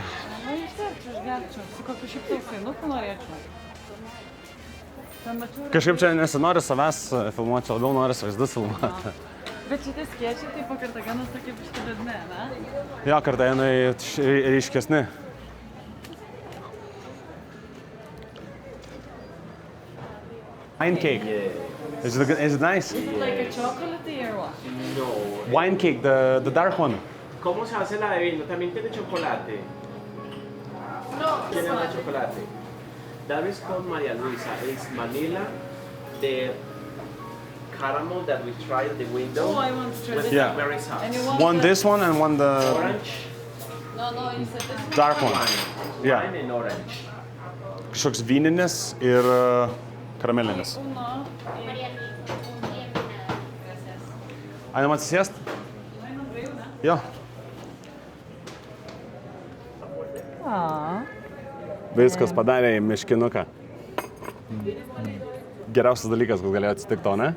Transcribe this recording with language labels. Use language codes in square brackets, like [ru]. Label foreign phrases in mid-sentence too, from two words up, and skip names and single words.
[lt] Na, išgerčiau, išgerčiau. Su kokiu šiaip tausainuku norėčiau. Ten mačiau... Kažkaip čia nesinori savęs filmuoti, labiau norisi vaizdus filmuoti. Bet šitie skiečiai, tai po Kartagenos tokie biški liūdni, ne? Jo, Kartagenai ryškesni. [en] Wine cake. Is it nice? Like a chocolatey or what? No. Wine cake, the dark one. [es] ¿Cómo se hace la de vino? También tiene chocolate. No, Tiene más chocolate. [en] That is called Maria Luisa. It's Manila, the caramel that we tried at the window. Oh, I want to try with this. Yeah. berry sauce. And you want One the- this one and one the Orange, No, you said this one. dark one. wine. Yeah. Wine and orange. [lt] Kažkoks vyninis ir karamelinis. Uno. Einam atsisėst? Jo. Ah. Viskas padarė į miškinuką. Geriausias dalykas, kas galėjo atsitikti to, ne?